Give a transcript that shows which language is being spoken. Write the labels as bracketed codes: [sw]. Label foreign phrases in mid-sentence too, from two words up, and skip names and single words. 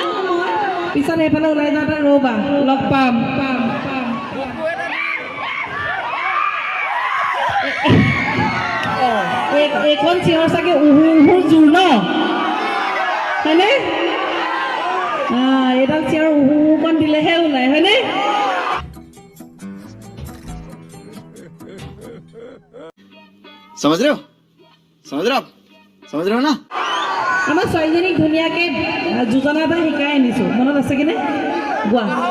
[as] পিছত সেইফালে ওলাই যাওঁতে ৰ'বা লগ পাম। এইখন চিঞৰ চাগে উহুৰ জোৰ ন, হয়নে? এইডাল চিঞৰ উহুকণ দিলেহে ওলাই, হয়নে? [hi] समझ रहे हो? समझ रहे हो? समझ रहे हो ना? [as] আমাৰ ছোৱালীজনীক ধুনীয়াকৈ যোজনা এটা শিকাই আনিছোঁ, মনত আছে কিনে? গোৱা।